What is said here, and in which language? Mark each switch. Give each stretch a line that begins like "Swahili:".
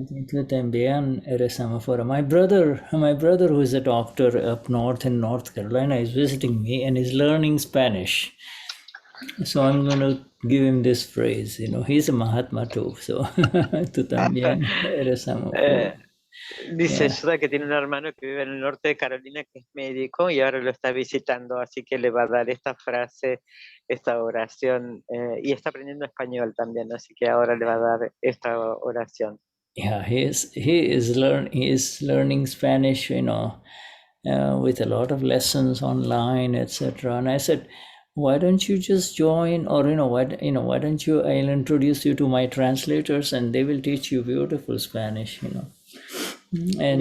Spanish: Tú también eres alma pura.
English: My brother who is a doctor up north in North Carolina is visiting me and is learning Spanish. So I'm going to give him this phrase. He's a Mahatma too. So
Spanish: tú también eres alma pura. Dice Shuddha que tiene un hermano que vive en el norte de Carolina que es médico y ahora lo está visitando, así que le va a dar esta frase, esta oración, y está aprendiendo español también, así que ahora le va a dar esta oración.
English: yeah, he is learning Spanish, with a lot of lessons online, etc. And I said, why don't you just join, or why don't you? I'll introduce you to my translators, and they will teach you beautiful Spanish, And